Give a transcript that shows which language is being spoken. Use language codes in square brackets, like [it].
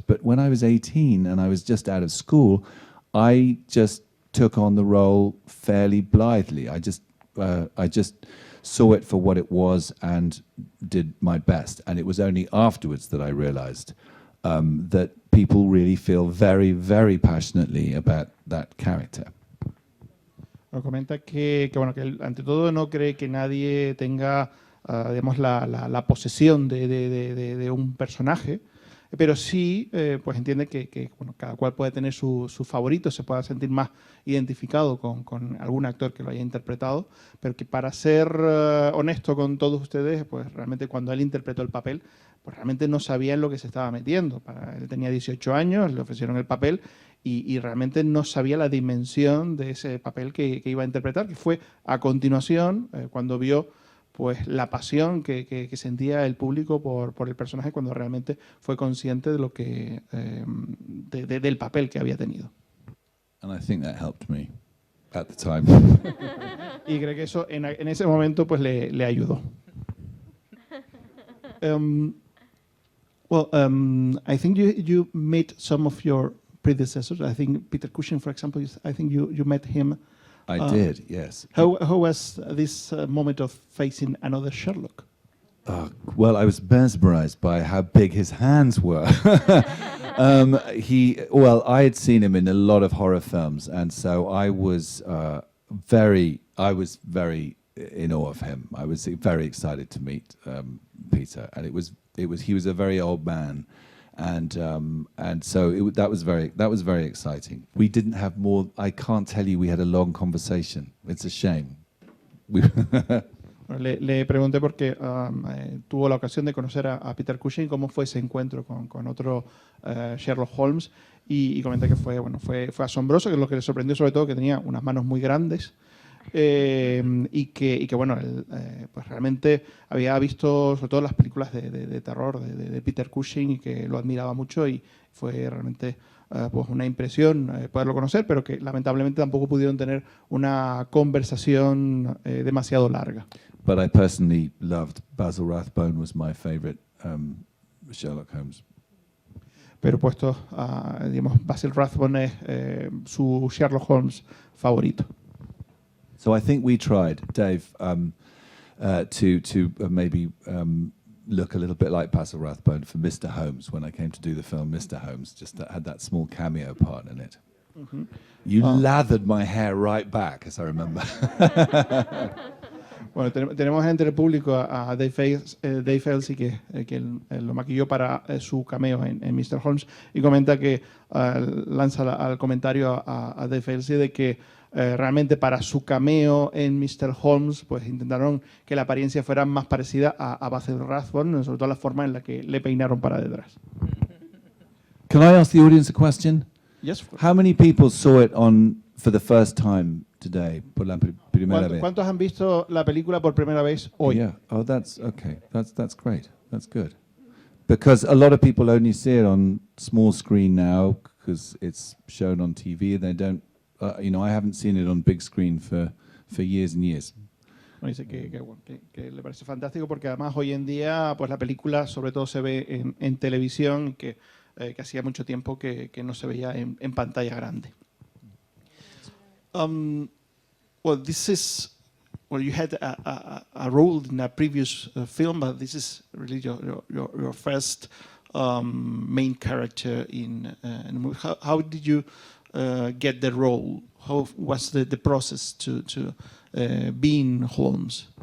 [en] But when I was 18 and I was just out of school, I just took on the role fairly blithely. I just saw it for what it was and did my best. And it was only afterwards that I realized that people really feel very, very passionately about that character. [es] Nos comenta que bueno, que él, ante todo no cree que nadie tenga digamos, la posesión de un personaje, pero sí pues entiende que bueno, cada cual puede tener su favorito, se pueda sentir más identificado con algún actor que lo haya interpretado, pero que para ser honesto con todos ustedes, pues realmente cuando él interpretó el papel, pues realmente no sabía en lo que se estaba metiendo. Él tenía 18 años, le ofrecieron el papel y realmente no sabía la dimensión de ese papel que iba a interpretar, que fue a continuación cuando vio pues la pasión que sentía el público por el personaje, cuando realmente fue consciente de lo que del papel que había tenido. [en] And I think that helped me at the time. [es] Y creo que eso en ese momento pues le ayudó. [en] I think you met some of your predecessors. I think Peter Cushing, for example, I think you met him. I did, yes. How was this moment of facing another Sherlock? Well, I was mesmerized by how big his hands were. I had seen him in a lot of horror films, and so I was very in awe of him. I was very excited to meet Peter, and he was a very old man. And so that was very exciting. We didn't have more. I can't tell you we had a long conversation. It's a shame. [es] Le pregunté porque tuvo la ocasión de conocer a Peter Cushing, cómo fue ese encuentro con otro Sherlock Holmes, y comenta que fue asombroso, que lo que le sorprendió sobre todo que tenía unas manos muy grandes. Y que bueno, él, pues realmente había visto sobre todo las películas de terror de Peter Cushing y que lo admiraba mucho, y fue realmente pues una impresión poderlo conocer, pero que lamentablemente tampoco pudieron tener una conversación demasiado larga. [en] But I personally loved Basil Rathbone, was my favorite Sherlock Holmes. [es] Pero puesto, digamos, Basil Rathbone es su Sherlock Holmes favorito. [en] So I think we tried, Dave, to maybe look a little bit like Basil Rathbone for Mr. Holmes when I came to do the film Mr. Holmes, just had that small cameo part in it. Mm-hmm. You lathered my hair right back, as I remember. [es] Bueno, tenemos entre el público a Dave Elsey, que él lo maquilló para su cameo en Mr. Holmes, y comenta que lanza al comentario a Dave Elsey de que realmente para su cameo en Mr. Holmes pues intentaron que la apariencia fuera más parecida a Basil Rathbone, sobre todo la forma en la que le peinaron para detrás. [en] Can I ask the audience a question? Yes. How many people saw it for the first time today? [es] Por la primera vez. ¿Cuántos han visto la película por primera vez hoy? [en] Yeah. Oh, that's okay. That's great. That's good. Because a lot of people only see it on small screen now because it's shown on TV. They don't. I haven't seen it on big screen for years and years. [es] Bueno, dice que le parece fantástico porque además hoy en día pues la película sobre todo se ve en televisión, que hacía mucho tiempo que no se veía en pantalla grande. [en] well, this is, well, you had a role in a previous film, but this is really your first main character in the movie. How did you get the role? How was the process to being Holmes?